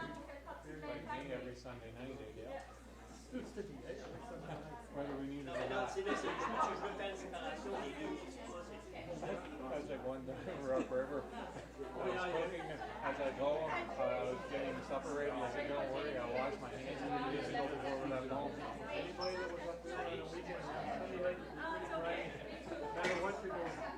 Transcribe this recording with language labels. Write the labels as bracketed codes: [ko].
[en] Every Sunday night, I guess. Whether we need it or [fr] Non, [en] not. [fr] c'est là, c'est juste que je veux faire une séparation des deux. [en] I was like one time we were up river. I was cooking, and as I go, I was getting supper ready. I said, don't worry, I'll wash my hands immediately before we left home. Anybody that was up there on the weekend, Sunday night, right? No matter what you're doing.